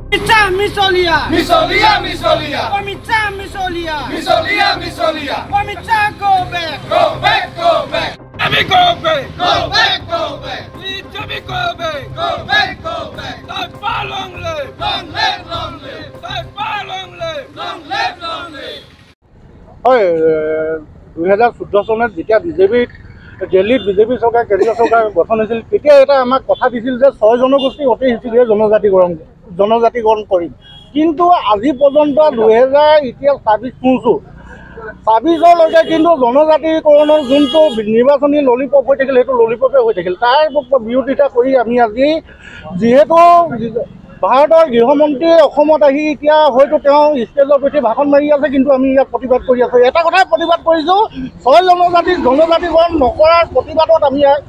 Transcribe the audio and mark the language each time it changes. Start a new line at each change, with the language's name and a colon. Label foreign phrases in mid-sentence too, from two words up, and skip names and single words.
English: Misolia. Misolia, Misolia. Misolia. Misolia, Misolia. Go back. Go back, go back. Let me go back. Go back, go back. Let me go back. Go back, go back. That's far long live. Long live, long live. That's far long live. Long live, long live.
Assamese: হয় 2014 চনত যেতিয়া বিজেপি দিল্লীত বিজেপি চৰকাৰ কেন্দ্ৰীয় চৰকাৰ গঠন হৈছিল তেতিয়া এটা আমাক কথা দিছিল যে 6 জনগোষ্ঠী অতি শীঘ্ৰে জনজাতিকৰণ কৰিম কিন্তু আজি পৰ্যন্ত 2000 এতিয়া 26 চনছো 26লৈকে কিন্তু জনজাতিকৰণৰ যোনটো নিৰ্বাচনী ললিপপ হৈ থাকিল সেইটো ললিপপে হৈ থাকিল তাৰ বিৰোধিতা কৰি আমি আজি যিহেতু ভাৰতৰ গৃহমন্ত্ৰী অসমত আহি এতিয়া হয়তো তেওঁ ষ্টেজৰ প্ৰতি ভাষণ মাৰি আছে কিন্তু আমি ইয়াত প্ৰতিবাদ কৰি আছোঁ এটা কথাই প্ৰতিবাদ কৰিছোঁ 6 জনজাতিকৰণ নকৰাৰ প্ৰতিবাদত আমি